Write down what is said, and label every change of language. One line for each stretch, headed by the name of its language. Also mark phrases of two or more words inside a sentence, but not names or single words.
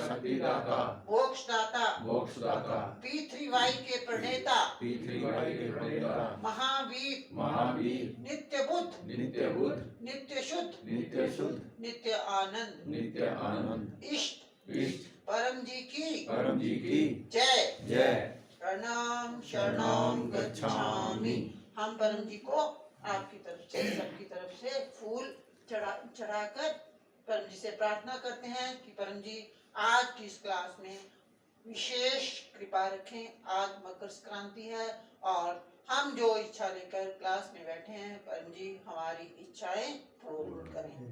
Hindi: मोक्षदाता पितृवाई के प्रणेता महावीर नित्य बुद्ध नित्य शुद्ध नित्य आनंद इष्ट परम जी की जय।
Pali: शरणं शरणं शरणं गच्छामि। गच्छामि।
Hindi: हम परम जी को आपकी तरफ से, सबकी तरफ से फूल चढ़ाकर परम जी से प्रार्थना करते हैं कि परम जी आज की इस क्लास में विशेष कृपा रखें। आज मकर संक्रांति है और हम जो इच्छा लेकर क्लास में बैठे हैं परम जी हमारी इच्छाएं पूर्ण करें।